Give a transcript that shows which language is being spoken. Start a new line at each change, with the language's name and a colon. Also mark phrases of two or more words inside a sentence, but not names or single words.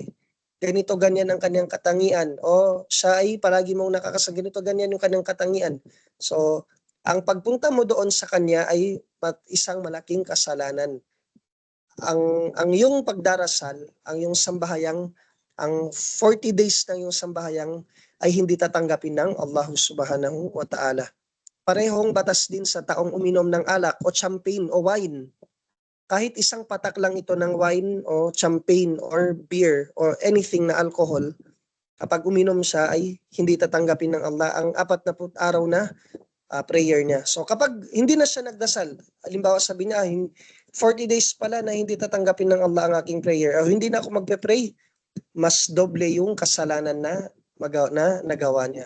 Filipino: Ganito, ganyan ang kanyang katangian. O siya ay palagi mong ganito, ganyan yung kanyang katangian. So ang pagpunta mo doon sa kanya ay isang malaking kasalanan. Ang iyong pagdarasal, ang iyong sambahayang, ang 40 days ng iyong sambahayang ay hindi tatanggapin ng Allah
Arabic: سبحانه وتعالى.
Filipino: Parehong batas din sa taong uminom ng alak o champagne o wine. Kahit isang patak lang ito ng wine o champagne
English: or beer or anything
Filipino: na alcohol, kapag uminom siya ay hindi tatanggapin ng Allah ang 40 araw na prayer niya. So kapag hindi na siya nagdasal, halimbawa sabi niya, 40 days pala na hindi tatanggapin ng Allah ang aking prayer, o hindi na ako magpe-pray, mas doble yung kasalanan na nagawa niya.